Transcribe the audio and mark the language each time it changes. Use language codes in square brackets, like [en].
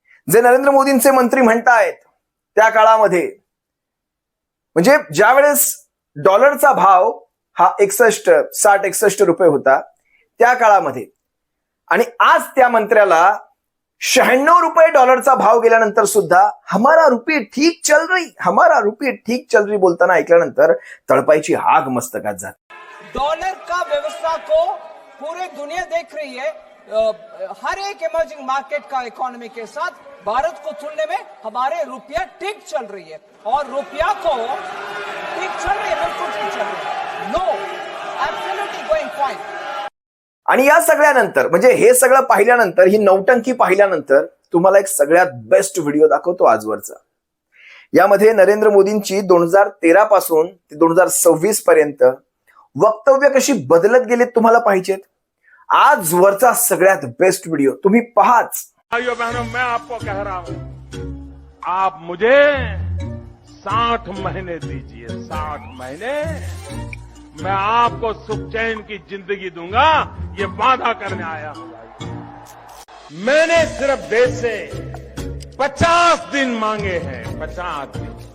[mr] जे नरेंद्र मोदींचे मंत्री म्हणतायत त्या काळामध्ये, म्हणजे ज्यावेळेस डॉलरचा भाव हा 60-61 रुपये होता त्या काळामध्ये, आणि आज त्या मंत्र्याला 96 रुपये डॉलरचा भाव गेल्यानंतर सुद्धा [hi] हमारा रुपये ठीक चल रही [mr] बोलताना ऐकल्यानंतर तळपायची आग मस्तकात जाते. [hi] डॉलर का व्यवस्था को पूरे दुनिया देख रही है. हर एक इमर्जिंग मार्केट का इकोनॉमी के साथ भारत को तुलने में हमारे रुपया ठीक चल रही है, और रुपया को ठीक चल रही है, बिल्कुल ठीक चल रही है. [en] No, absolutely going fine. [mr] आणि या सगळ्यानंतर, म्हणजे हे सगळं पाहिल्यानंतर, ही नौटंकी पाहिल्यानंतर तुम्हाला एक सगळ्यात बेस्ट व्हिडिओ दाखवतो आजवरचा. यामध्ये नरेंद्र मोदींची 2013 पासून ते 2026 पर्यंत वक्तव्य कशी बदलत गेलीत तुम्हाला पाहिजेत. आजवरचा सगळ्यात बेस्ट व्हिडिओ तुम्ही पहाच. [hi] भाइयों बहनों, मैं आपको कह रहा हूं, आप मुझे 60 महीने दीजिए, 60 महीने मैं आपको सुख चैन की जिंदगी दूंगा, ये वादा करने आया हूं. भाई, मैंने सिर्फ देश से 50 दिन मांगे हैं, 50 दिन.